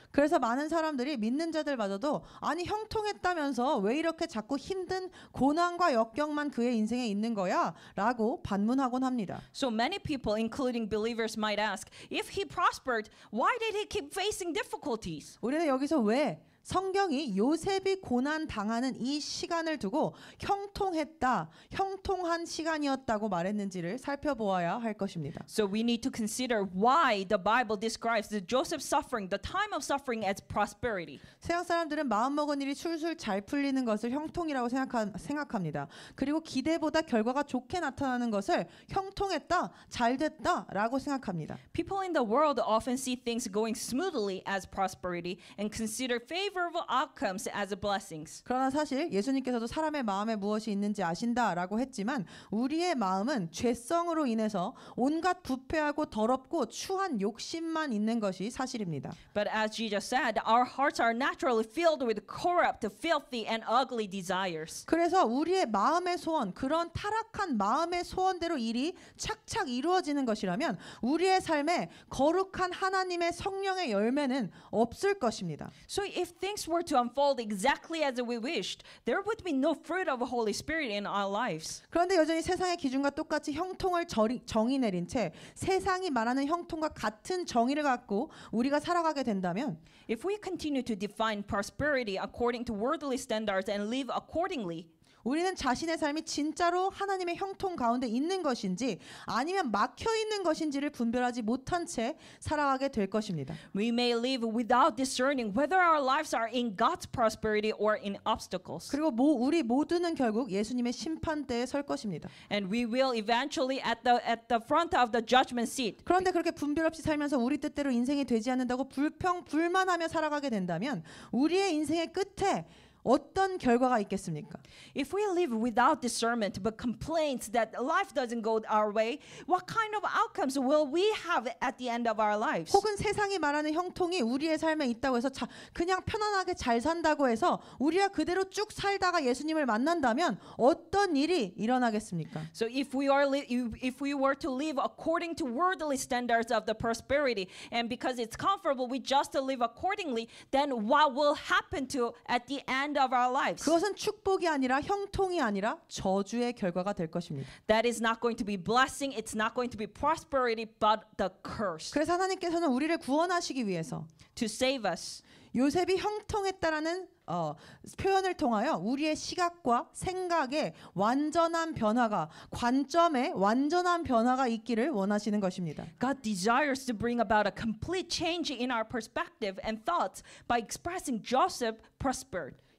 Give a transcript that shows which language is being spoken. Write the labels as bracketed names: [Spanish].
[Korean] 그래서 많은 사람들이 믿는 자들마저도 아니 형통했다면서 왜 이렇게 자꾸 힘든 고난과 역경만 그의 인생에 있는 거야? 라고 반문하곤 합니다. [English] So many people, including believers, might ask, if he prospered, why did he keep facing difficulties? [Korean] 우리는 여기서 왜 성경이 요셉이 고난 당하는 이 시간을 두고 형통했다, 형통한 시간이었다고 말했는지를 살펴보아야 할 것입니다. [English] So we need to consider why the Bible describes the Joseph's suffering, the time of suffering, as prosperity. [Korean] 서양 사람들은 마음먹은 일이 술술 잘 풀리는 것을 형통이라고 생각합니다. 그리고 기대보다 결과가 좋게 나타나는 것을 형통했다, 잘됐다라고 생각합니다. [English] People in the world often see things going smoothly as prosperity and consider favorable outcomes as blessings. [Korean] 그러나 사실 예수님께서도 사람의 마음에 무엇이 있는지 아신다라고 했지만 우리의 마음은 죄성으로 인해서 온갖 부패하고 더럽고 추한 욕심만 있는 것이 사실입니다. [English] But as Jesus said, our hearts are naturally filled with corrupt, filthy, and ugly desires. [Korean] 그래서 우리의 마음의 소원, 그런 타락한 마음의 소원대로 일이 착착 이루어지는 것이라면 우리의 삶에 거룩한 하나님의 성령의 열매는 없을 것입니다. [English] So if things were to unfold exactly as we wished, there would be no fruit of the Holy Spirit in our lives. [Korean] 그런데 여전히 세상의 기준과 똑같이 형통을 정의 내린 채 세상이 말하는 형통과 같은 정의를 갖고 우리가 살아가게 된다면 [English] If we continue to define prosperity according to worldly standards and live accordingly, [Korean] 우리는 자신의 삶이 진짜로 하나님의 형통 가운데 있는 것인지 아니면 막혀 있는 것인지를 분별하지 못한 채 살아가게 될 것입니다. [English] we may live without discerning whether our lives are in God's prosperity or in obstacles. [Korean] 그리고 우리 모두는 결국 예수님의 심판대에 설 것입니다. [English] And we will eventually at the front of the judgment seat. [Korean] 그런데 그렇게 분별 없이 살면서 우리 뜻대로 인생이 되지 않는다고 불만하며 살아가게 된다면 우리의 인생의 끝에 어떤 결과가 있겠습니까? [English] If we live without discernment but complaints that life doesn't go our way, what kind of outcomes will we have at the end of our lives? [Korean] 혹은 세상이 말하는 형통이 우리의 삶에 있다고 해서 그냥 편안하게 잘 산다고 해서 우리가 그대로 쭉 살다가 예수님을 만난다면 어떤 일이 일어나겠습니까? [English] So if we were to live according to worldly standards of the prosperity, and because it's comfortable, we just live accordingly, then what will happen to at the end of our lives? [Korean] 그것은 축복이 아니라 형통이 아니라 저주의 결과가 될 것입니다. [English] That is not going to be blessing, it's not going to be prosperity, but the curse. [Korean] 그래서 하나님께서는 우리를 구원하시기 위해서 [English] To save us, [Korean] 요셉이 형통했다라는 표현을 통하여 우리의 시각과 생각에 완전한 변화가, 관점에 완전한 변화가 있기를 원하시는 것입니다. [English] God desires to bring about a complete change in our perspective and thoughts by expressing Joseph prospered.